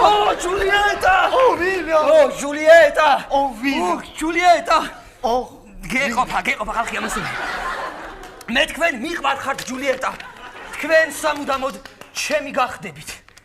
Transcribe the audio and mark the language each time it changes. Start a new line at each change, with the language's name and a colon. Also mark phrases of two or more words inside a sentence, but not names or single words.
Georgian: Oh, Giulietta! Oh, William! Oh, Giulietta! Oh, William! Oh, Giulietta! Oh, გეყოფა ხალხი ამასული. მე თქვენ მიყვარხართ Giulietta. თქვენ სამუდამოდ ჩემი გახდებით.